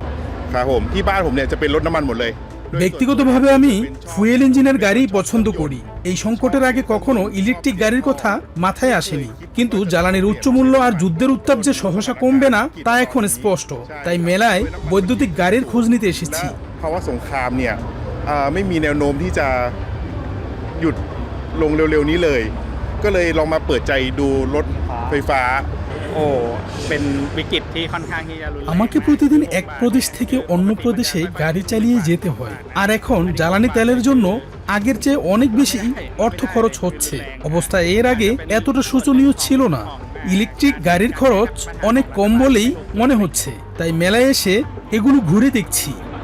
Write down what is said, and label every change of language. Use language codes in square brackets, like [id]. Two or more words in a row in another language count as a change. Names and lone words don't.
[bn] ব্যক্তিগতভাবে আমি [en] fuel engine [bn] গাড়ি পছন্দ করি। এই সংকটের আগে কখনো ইলেকট্রিক গাড়ির কথা মাথায় আসেনি, কিন্তু জ্বালানির উচ্চ মূল্য আর যুদ্ধের উত্তাপ যে সহসা কমবে না তা এখন স্পষ্ট। তাই মেলায় বৈদ্যুতিক গাড়ির খোঁজ নিতে এসেছি। [th] ภาวะสงครามเนี่ยไม่มีแนวโน้มที่จะหยุดลงเร็วๆนี้เลยก็เลยลองมาเปิดใจดูรถไฟฟ้า เป็นวิกฤตที่ค่อนข้างที่จะรุนแรง [bn] আমাকে প্রতিদিন এক প্রদেশ থেকে অন্য প্রদেশে গাড়ি চালিয়ে যেতে হয়, আর এখন জ্বালানি তেলের জন্য আগের চেয়ে অনেক বেশি অর্থ খরচ হচ্ছে। অবস্থা এর আগে এতটা শোচনীয় ছিল না। ইলেকট্রিক গাড়ির খরচ অনেক কম বলেই মনে হচ্ছে, তাই মেলায় এসে এগুলো ঘুরে দেখছি।